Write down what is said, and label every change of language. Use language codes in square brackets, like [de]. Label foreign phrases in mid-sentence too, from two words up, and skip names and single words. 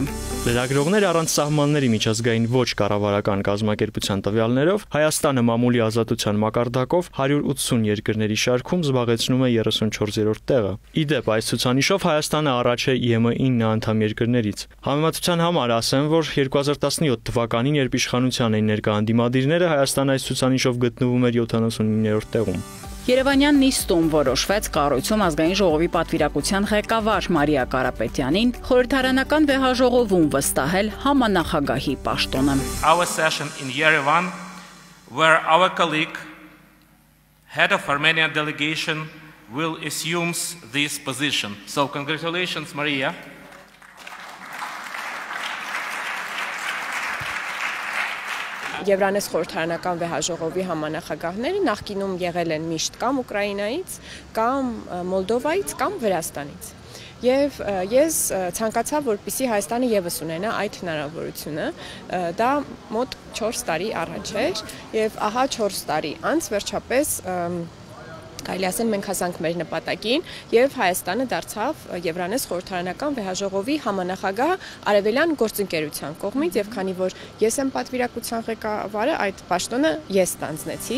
[hy] Լրագրողներ առանց սահմանների միջազգային ոչ կառավարական կազմակերպության տվյալներով Հայաստանը մամուլի ազատության մակարդակով 180 երկրների շարքում զբաղեցնում է 34-րդ տեղը։ Իդեպ, այս ցուցանիշով Հայաստանը առաջ է ԻՄ 9 անդամ երկրներից։ Համեմատության համար ասեմ, որ 2017 թվականին, երբ իշխանության էին ներկա անդիմադիրները, Հայաստանը այս ցուցանիշով գտնվում էր 79-րդ տեղում։ Երևանյան նիստում որոշվեց կառույցում ազգային ժողովի պատվիրակության ղեկավար Մարիա Կարապետյանին խորհրդարանական վեհաժողովում վստահել համանախագահի պաշտոնը։ [en] Our session in Yerevan, where our colleague, head of Armenian delegation, will assume this position. So congratulations, Maria. [hy] Եվրանես խորհրդարանական վեհաժողովի համանախագահները նախկինում եղել են միշտ կամ Ուկրաինայից, կամ Մոլդովայից, կամ Վրաստանից։ Եվ ես ցանկացա, որպեսզի Հայաստանը եւս ունենա այդ հնարավորությունը, դա մոտ 4 տարի առաջ էր, եւ ահա 4 տարի անց վերջապես Կարելի ասել մենք հասանք մեր նպատակին եւ Հայաստանը դարձավ Եվրանես խորհրդարանական վեհաժողովի համանախագահ Արևելյան գործընկերության կողմից եւ քանի որ ես եմ պատվիրակության ղեկավարը, այդ պաշտոնը ես ստանձնեցի։